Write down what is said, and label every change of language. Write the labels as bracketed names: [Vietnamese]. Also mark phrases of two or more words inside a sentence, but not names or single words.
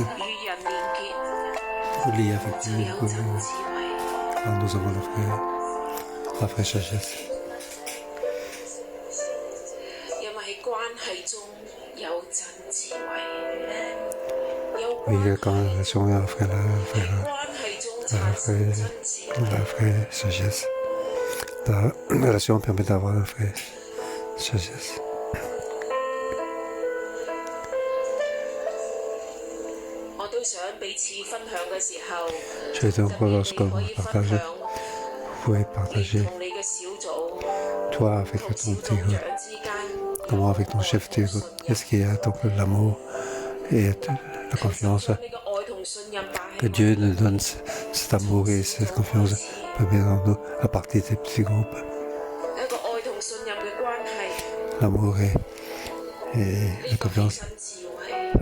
[Cantonese] 與人連結 [French] lié avec [Cantonese] 就有 [French] nous, [Cantonese] 真智慧。 [French] quand nous avons la vraie sagesse. [Cantonese] 因為喺關係中有真智慧，有 [French] Oui, quand la relation est la vraie, [Cantonese] 關係中產生真智慧。 [French] la vraie sagesse. La relation permet d'avoir la vraie sagesse. [Cantonese] 我都想彼此分享嘅時候， [French] Je vais donc, lorsqu'on [Cantonese] 可以分 [French] partage, [Cantonese] 享 [French] vous pouvez [Cantonese] 你 [French] partager [Cantonese] 同你嘅小組 [French] toi avec [Cantonese] 同 [French] ton [Cantonese] 小 [French] petit [Cantonese] 組 [French] groupe. [Cantonese] 長之間， [French] Comment avec ton chef du groupe. Est-ce qu'il y a donc l'amour et la confiance [Cantonese] 將你嘅愛同信任擺 [French] que [Cantonese] 喺 [French] Dieu nous donne cet amour et cette confiance peut mettre en nous à partir des petits groupes. [Cantonese] 一個愛同信任嘅關係， [French] L'amour et [Cantonese] 呢 [French] la [Cantonese] 個係 [French] confiance, [Cantonese] 真智慧。